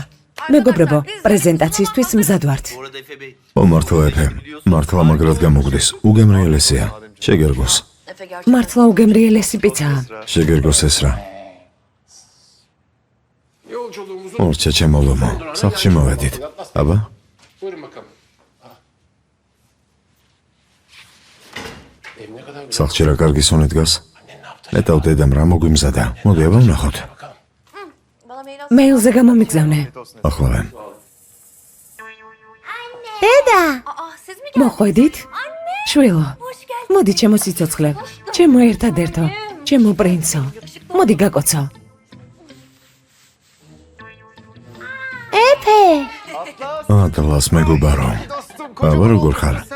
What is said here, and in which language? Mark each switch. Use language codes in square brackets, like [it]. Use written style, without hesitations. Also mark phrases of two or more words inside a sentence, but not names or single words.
[ka] მეგობრებო, პრეზენტაციისთვის მზად ვართ. ო მართლა ეფე, მართლა მაგრად გამოგდის. უგემრიელესია. შეგერგოს. მართლა უგემრიელესი პიცაა. შეგერგოს ეს რა. ორჩა ჩემო ლომო. სახლში მოვედით. აბა? [tr] Buyurun bakalım. Ev ne kadar güzel. [ka] სახლში რა კარგი სუნი დგას. მეტავ დედამ რა მოგვიმზადა. მოდი აბა ვნახოთ. [tr] Bana mail at. [ka] მეილზე გამომიგზავნე. ახლავე. დედა, [tr] Aa siz mi geldiniz? [ka] მოხვედით? შვილო, [tr] Hoş geldin. [ka] მოდი ჩემო სიცოცხლე. ჩემო ერთადერთო, ჩემო პრინცო. მოდი გაკოცო. ეფე, ატლას მეგობარო. აბა როგორ ხარ?